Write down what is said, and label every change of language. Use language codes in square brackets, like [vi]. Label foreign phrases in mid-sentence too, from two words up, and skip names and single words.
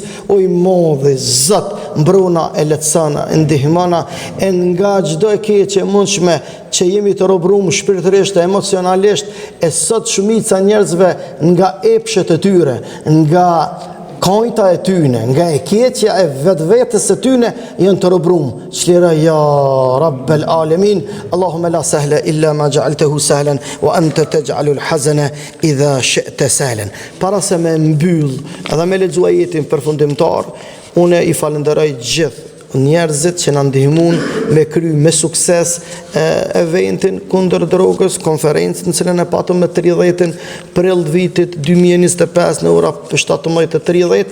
[sq] Oj modhi Zot, mbrona e letësana, e ndihmona e nga çdo e keqe mundshme që jemi të robrum shpirtërisht e emocionalisht, e sot shumica njerëzve nga epshet e tyre, nga kajta e tyne, nga e keqja e vetvetes e tyne, janë të robrum. [ar] Çlira يا رب العالمين. اللهم لا سهل إلا ما جعلته سهلا وأنت تجعل الحزن إذا شئت سهلا. [sq] Para se me mbyll edhe me lexuar ajetin përfundimtar, unë i falenderoj gjithë njerëzit që na ndihmuan me kry me sukses eventin kundër drogës, konferencën në cilën e patëm me 30 prill vitit 2025 në ora 17:30.